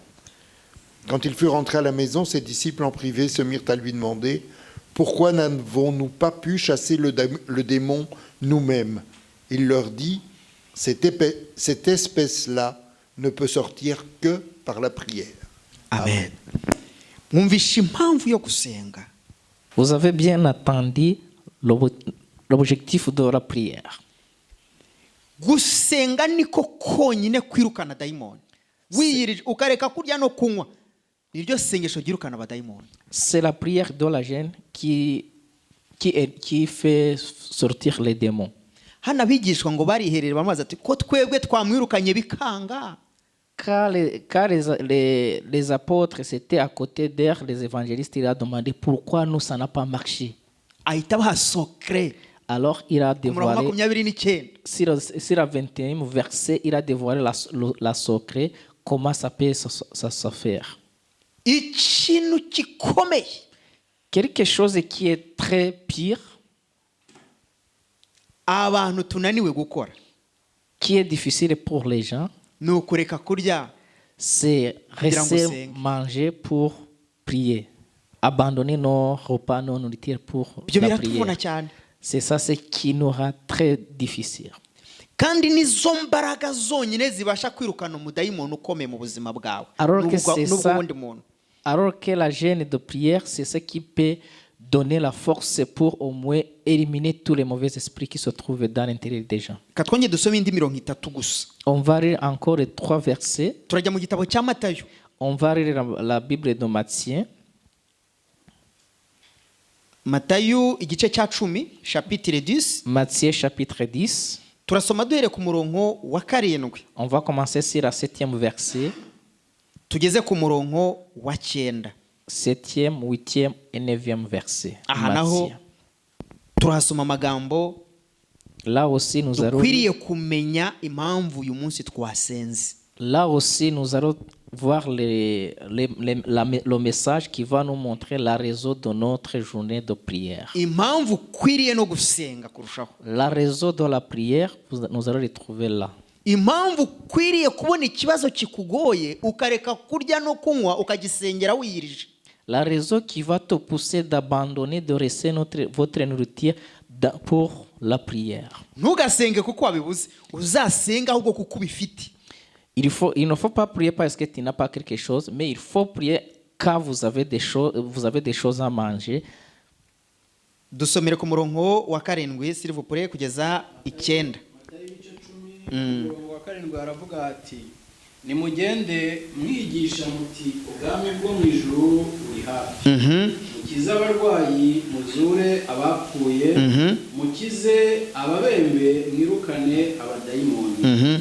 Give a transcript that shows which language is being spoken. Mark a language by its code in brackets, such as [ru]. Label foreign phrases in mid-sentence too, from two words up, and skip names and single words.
[fr] Quand il fut rentré à la maison, ses disciples en privé se mirent à lui demander « Pourquoi n'avons-nous pas pu chasser le démon nous-mêmes ?» Il leur dit « Cette espèce-là ne peut sortir que par la prière. » Amen. [rw] Mwumvishe impamvu yo gusenga. [fr] Vous avez bien entendu l'objectif de la prière. [rw] Gusenga niko konyine kwirukana dayimoni. Wiyirije ukareka kurya no kunywa. Niryo sengesho girukana abadayimoni. [fr] C'est la prière de la jeûne qui fait sortir les démons. [rw] Hana bigishwa ngo bariherere bamaze ati ko twebwe twamwirukanye bikanga. [fr] Car les apôtres étaient à côté d'eux, les évangélistes, il a demandé pourquoi nous ça n'a pas marché. [rw] Ahita baha secret. [fr] Alors il a dévoilé, 29. sur le 21e verset, il a dévoilé la secret, comment ça peut se faire. [rw] Ikintu gikomeye. [fr] Quelque chose qui est très pire, [rw] abantu tunaniwe gukora, [fr] qui est difficile pour les gens, [rw] ni ukureka kurya, [fr] c'est rester manger pour prier, abandonner nos repas, nos nourritures pour la prière. C'est ça ce qui nous rend très difficile. [rw] Kandi nizo mbaraga zonyine zibasha kwirukana umudayimoni ukomeye mu buzima bwawe. [fr] Alors que la jeûne de prière, c'est ce qui peut donner la force pour au moins éliminer tous les mauvais esprits qui se trouvent dans l'intérieur des gens. On va lire encore les 3 versets. On va lire la Bible de Matthieu. [rw] Matayo igice cya 10 chapitre 10. [fr] Matthieu chapitre 10. [rw] Turasoma duhere ku murongo wa 7. [fr] On va commencer sur le 7e verset. [rw] Tugeze ku murongo wa 9. [fr] 7e, 8e et 9e verset. [rw] Aha naho turasoma amagambo. [fr] Là aussi nous allons [rw] dukwiriye kumenya impamvu uyu munsi twasenze. [fr] Là aussi nous allons voir le message qui va nous montrer la raison de notre journée de prière. [rw] Impamvu ukwiriye no gusenga kurushaho. [fr] La raison de la prière, nous allons le trouver là. [rw] Impamvu ukwiriye kubona ikibazo kikugoye ukareka kurya no kunywa ukagisengera wiyirije. [fr] La raison qui va te pousser d'abandonner, de rester votre nourriture pour la prière. [rw] Ntugasenge kuko wabibuze, uzasenga ahubwo kuko ubifite. [fr] Il ne faut pas prier parce que tu n'as pas quelque chose, mais il faut prier quand vous avez des choses à manger. [rw] Dusomere ku murongo wa 7 [fr] s'il vous plaît [rw] kugeza 9. Umurongo wa 7 aravuga ati nimugende mwigisha muti ubwami bwo mu ijuru buri hafi. Mukize abarwayi, muzure abapfuye, mukize ababembe, mwirukane abadayimoni.